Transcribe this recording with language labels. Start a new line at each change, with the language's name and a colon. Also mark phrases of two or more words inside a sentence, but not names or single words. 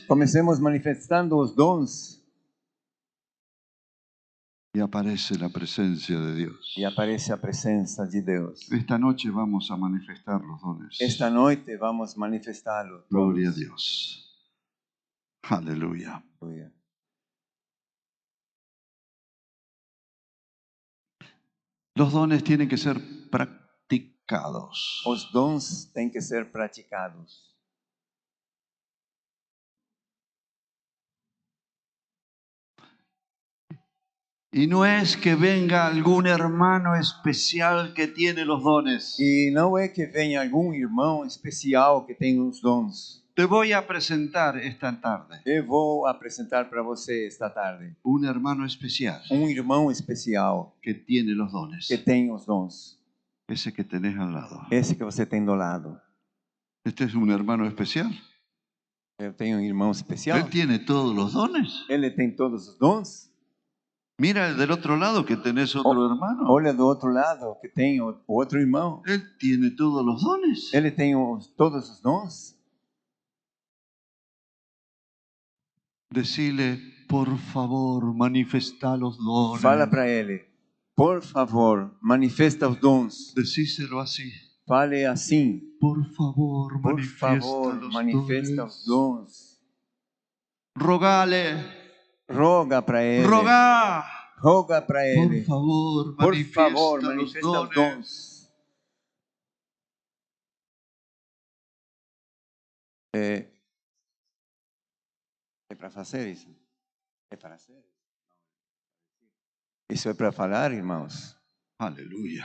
Portuguese: Comecemos manifestando os dons
Spanish: y aparece la presencia de Dios.
Portuguese: e aparece a presença de Deus.
Spanish: Esta noche vamos a manifestar los dones.
Portuguese: Esta noite vamos manifestá-lo.
Spanish: Gloria a Dios. Aleluya.
Portuguese: Aleluia.
Spanish: Los dones tienen que ser practicados.
Portuguese: Os dons têm que ser praticados.
Spanish: Y no es que venga algún hermano especial que tiene los dones.
Portuguese: E não é que venha algum irmão especial que tem os dons.
Spanish: Te voy a presentar esta tarde
Portuguese: Eu vou apresentar para você esta tarde
Spanish: un hermano especial
Portuguese: irmão especial
Spanish: que tiene los dones.
Portuguese: que tem os dons.
Spanish: Ese que tenés al lado.
Portuguese: Esse que você tem do lado.
Spanish: Este es un hermano especial.
Portuguese: Eu tenho irmão especial.
Spanish: Él tiene todos los dones.
Portuguese: Ele tem todos os dons.
Spanish: Mira el del otro lado que tenés otro hermano.
Portuguese: Olha do outro lado que tem o outro irmão.
Spanish: Él tiene todos los dones.
Portuguese: Ele tem todos os dons.
Spanish: Decile, por favor, manifesta los dones.
Portuguese: Fala para ele. Por favor, manifesta os dons.
Spanish: Decíselo así.
Portuguese: Fale assim.
Spanish: Por favor,
Portuguese: Por
Spanish: manifiesta
Portuguese: favor,
Spanish: los
Portuguese: manifesta
Spanish: dones.
Portuguese: os dons.
Spanish: Rogale,
Portuguese: Roga para ele. roga. Roga para ele.
Spanish: Por
Portuguese: Por
Spanish: manifiesta
Portuguese: favor,
Spanish: los
Portuguese: manifesta os
Spanish: dones.
Portuguese: dons. É para fazer isso? É para fazer? Isso é para falar, irmãos?
Spanish: Aleluya.